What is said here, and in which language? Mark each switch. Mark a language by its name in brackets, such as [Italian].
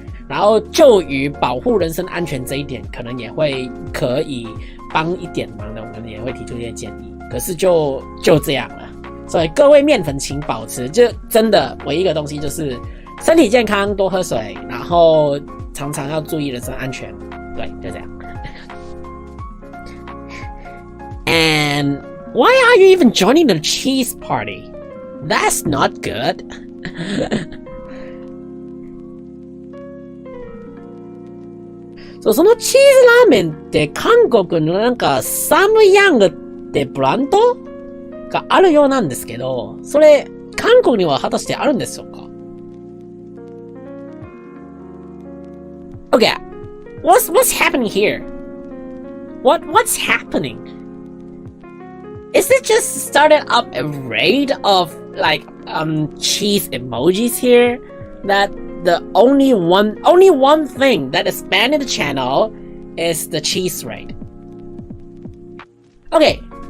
[Chinese] 然后就于保护人身安全这一点，可能也会可以帮一点忙的，我们也会提出一些建议。可是就这样了，所以各位面粉请保持，就真的唯一一个东西就是身体健康，多喝水，然后常常要注意人身安全。对，就这样。 [English] And why are you even joining the cheese party? That's not good. [Japanese] そう、そのチーズラーメンって韓国のなんかサムヤングってブランドがあるようなんですけど、それ韓国には果たしてあるんでしょうか？ [English] Okay, what's happening here? What's happening? Is it just started up a raid of like cheese emojis here that the only one thing that is banned in the channel is the cheese raid. Okay.